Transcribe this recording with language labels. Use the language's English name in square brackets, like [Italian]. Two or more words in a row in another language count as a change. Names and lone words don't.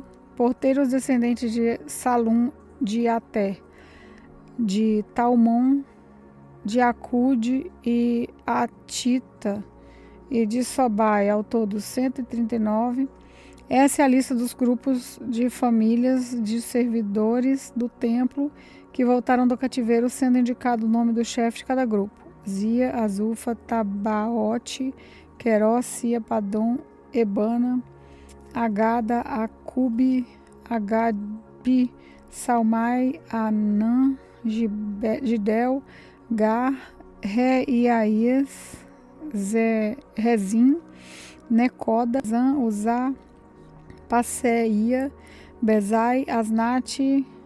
[Portuguese] Porteiros, descendentes de Salum, de Até, de Talmon, de Acude e Atita e de Sobai, ao todo 139. Essa é a lista dos grupos de famílias de servidores do templo que voltaram do cativeiro, sendo indicado o nome do chefe de cada grupo: Zia, Azufa, Tabaote, Queró, Sia, Padom, Ebana, Agada, Acube, Agabi, Salmai, Anã, Gidel, Gar, Reiaías, Rezim, Necoda, Zan, Uzá, Passeia, Bezai, Asnate,